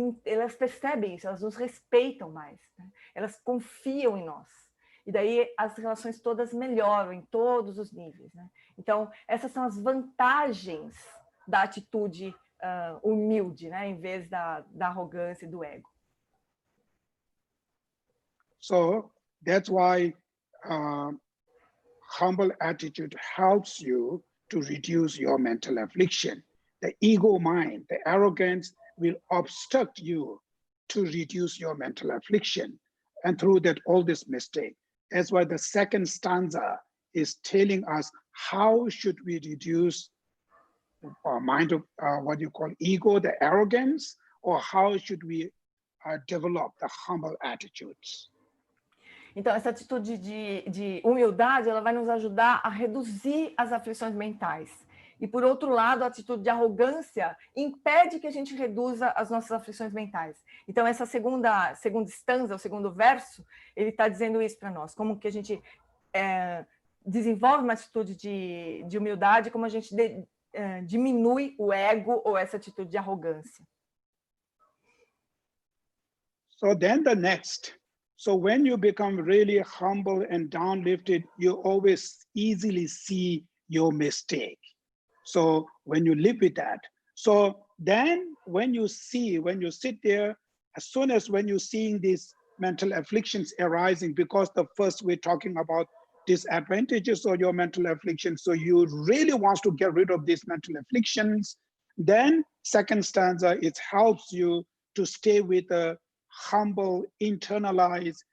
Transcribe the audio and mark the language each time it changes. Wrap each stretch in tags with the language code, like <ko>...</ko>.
<pt>Elas percebem isso, elas nos respeitam mais, né? Elas confiam em nós. E daí as relações todas melhoram em todos os níveis, né? Então, essas são as vantagens da atitude humilde, né? Em vez da arrogância e do ego.</pt> <en>So that's why humble attitude helps you to reduce your mental affliction. The ego mind, the arrogance will obstruct you to reduce your mental affliction. And through that, all this mistake. That's why the second stanza is telling us how should we reduce our mind of what you call ego, the arrogance, or how should we develop the humble attitudes.</en> <pt>Então, essa atitude de humildade, ela vai nos ajudar a reduzir as aflições mentais. E, por outro lado, a atitude de arrogância impede que a gente reduza as nossas aflições mentais. Então, essa segunda estanza, o segundo verso, ele está dizendo isso para nós. Como que a gente desenvolve uma atitude de humildade, como a gente diminui o ego ou essa atitude de arrogância.</pt> <en>So then the next. So when you become really humble and downlifted, you always easily see your mistake. So when you live with that, so then when you sit there, as soon as when you're seeing these mental afflictions arising, because the first we're talking about disadvantages of your mental affliction, so you really want to get rid of these mental afflictions, then second stanza, it helps you to stay with a humble, internalize.</en>